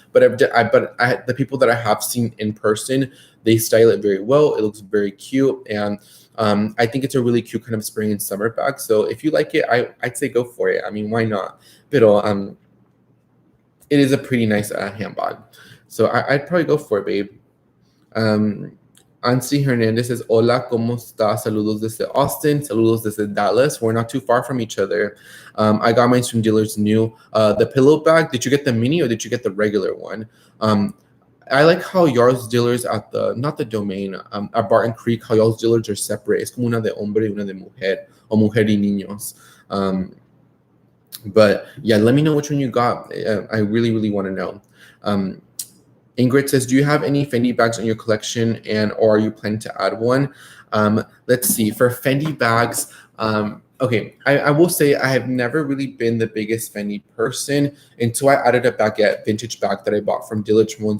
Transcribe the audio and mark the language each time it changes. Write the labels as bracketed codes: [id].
[en] But the people that I have seen in person, they style it very well. It looks very cute, and I think it's a really cute kind of spring and summer bag. So if you like it, I'd say go for it. I mean, why not? But it is a pretty nice handbag. So I'd probably go for it, babe. [es] Ansi Hernandez [en] says, [es] hola, ¿cómo está? Saludos desde Austin. Saludos desde Dallas. [en] We're not too far from each other. I got mine from Dealers New. The pillow bag, did you get the mini or did you get the regular one? I like how y'all's dealers at not the domain, at Barton Creek, how y'all's dealers are separate. [es] Es como una de hombre y una de mujer, o mujer y niños. [en] But yeah, let me know which one you got. I really want to know. Ingrid says, do you have any Fendi bags in your collection, and or are you planning to add one? Let's see. For Fendi bags, okay, I will say I have never really been the biggest Fendi person until I added a baguette vintage bag that I bought from Dillich.